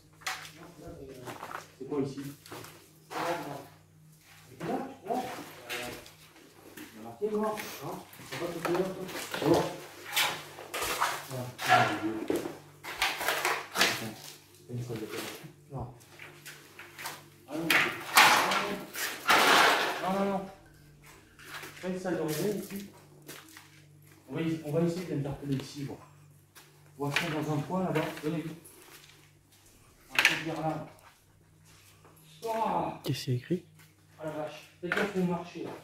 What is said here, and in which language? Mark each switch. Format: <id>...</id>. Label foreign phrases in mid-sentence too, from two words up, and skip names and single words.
<fr>C'est quoi ici? Là, là. Il y a marqué noir, hein? C'est pas tout là, toi? Bon. Voilà. C'est une salle de classe. Non. Ah non. Non, non, non. Pas une salle de réveil ici. On va essayer d'interpeller ici, bon. On va faire dans un coin là-bas. Venez. On va se dire là. Oh, Qu'est-ce qu'il y a écrit? ah la vache. Faites gaffe au marché là.</fr>